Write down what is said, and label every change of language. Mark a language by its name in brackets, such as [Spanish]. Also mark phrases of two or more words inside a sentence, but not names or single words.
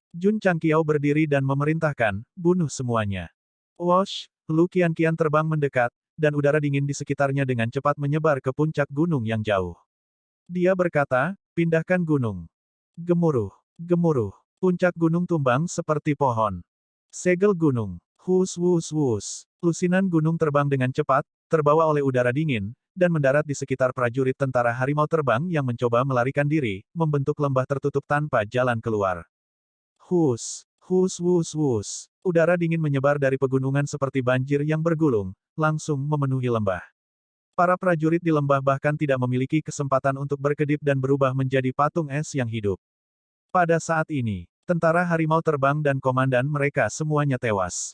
[Indonesian] Jun Changqiao berdiri dan memerintahkan, bunuh semuanya. Wosh, Lu Qianqian terbang mendekat, dan udara dingin di sekitarnya dengan cepat menyebar ke puncak gunung yang jauh. Dia berkata, pindahkan gunung. Gemuruh, gemuruh. Puncak gunung tumbang seperti pohon. Segel gunung. Hus wus wus. Lusinan gunung terbang dengan cepat, terbawa oleh udara dingin, dan mendarat di sekitar prajurit tentara harimau terbang yang mencoba melarikan diri, membentuk lembah tertutup tanpa jalan keluar. Hus, hus wus wus. Udara dingin menyebar dari pegunungan seperti banjir yang bergulung, langsung memenuhi lembah. Para prajurit di lembah bahkan tidak memiliki kesempatan untuk berkedip dan berubah menjadi patung es yang hidup. Pada saat ini, tentara harimau terbang dan komandan mereka semuanya tewas.